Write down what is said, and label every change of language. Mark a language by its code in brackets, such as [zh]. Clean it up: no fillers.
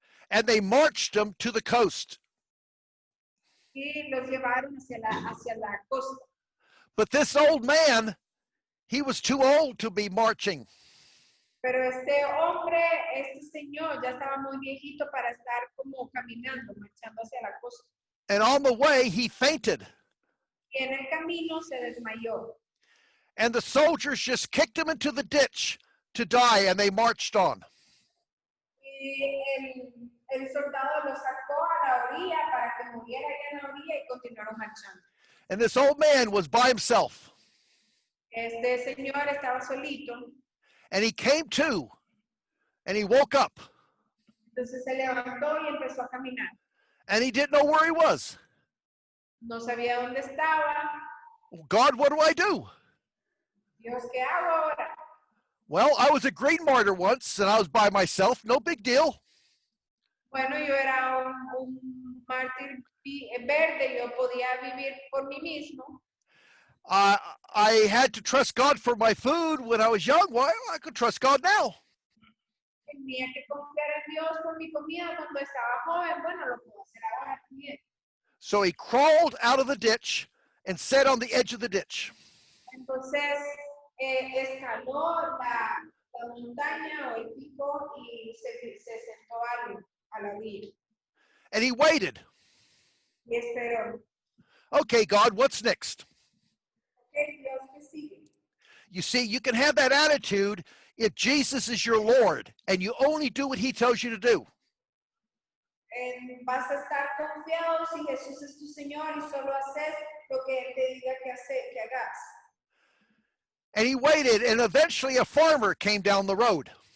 [en] And they marched them to the coast. [es] Y los llevaron hacia la costa. [en] But this old man, he was too old to be marching. [es] Pero este señor ya estaba muy viejito para estar como caminando, marchando hacia la costa. [en] And on the way, he fainted. [es] Y en el camino se desmayó. [en] And the soldiers just kicked him into the ditch to die, and they marched on. [es] Y el soldado lo sacó a la orilla para que muriera allá en la orilla y continuaron marchando. [en] And this old man was by himself. [es] Este señor estaba solito. [en] And he came to, and he woke up. [es] Entonces se levantó y empezó a caminar. [en] And he didn't know where he was. [es] No sabía dónde estaba. [en] God, what do I do? [es] Dios, ¿qué hago ahora? [en] Well, I was a green martyr once, and I was by myself. No big deal. [es] Bueno, yo era un mártir verde, yo podía vivir por mí mismo. [en] I had to trust God for my food when I was young. Well, I could trust God now. [es] Tenía que confiar en Dios por mi comida cuando estaba joven. Bueno, lo puedo hacer ahora también. [en] So he crawled out of the ditch and sat on the edge of the ditch. [es] Entonces, escaló la montaña o el pico y se sentó a la orilla. [en] And he waited. [es] Y esperó. [en] Okay, God, what's next? [es] Okay, Dios, ¿qué sigue? [en] You see, you can have that attitude if Jesus is your Lord and you only do what he tells you to do. [es] Vas a estar confiado si Jesús es tu Señor y solo haces lo que Él te diga que hagas. [en] And he waited, and eventually a farmer came down the road.